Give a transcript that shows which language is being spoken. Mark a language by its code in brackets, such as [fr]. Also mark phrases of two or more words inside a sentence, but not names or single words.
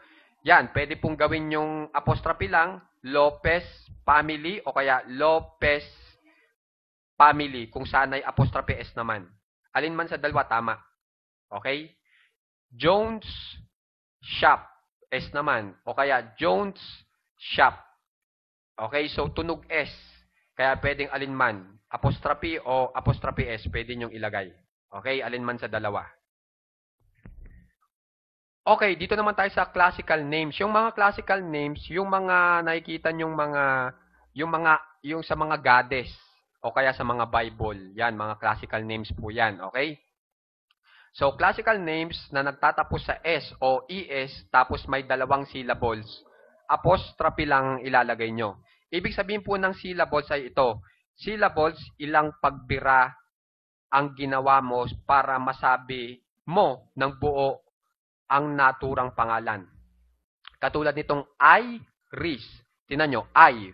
[tl] Yan, pwede pong gawin yung apostrophe lang, Lopez family o kaya Lopez family kung saan ay [en] apostrophe S [tl] naman. Alin man sa dalawa tama. Okay? Jones shop S naman o kaya Jones shop. Okay, so tunog S. Kaya pwedeng alinman, apostrophe o [en] apostrophe S, [tl] pwede nyong ilagay. Okay, alinman sa dalawa. Okay, dito naman tayo sa [en] classical names. [tl] Yung mga [en] classical names, [tl] yung mga nakikita nyong yung sa mga goddess o kaya sa mga Bible. Yan, mga [en] classical names [tl] po yan. Okay? So, [en] classical names [tl] na nagtatapos sa S o ES tapos may dalawang syllables, apostrophe lang ilalagay nyo. Ibig sabihin po ng syllables ay ito. Syllables, ilang pagbira ang ginawa mo para masabi mo ng buo ang naturang pangalan. Katulad nitong Iris. Tingnan nyo, I.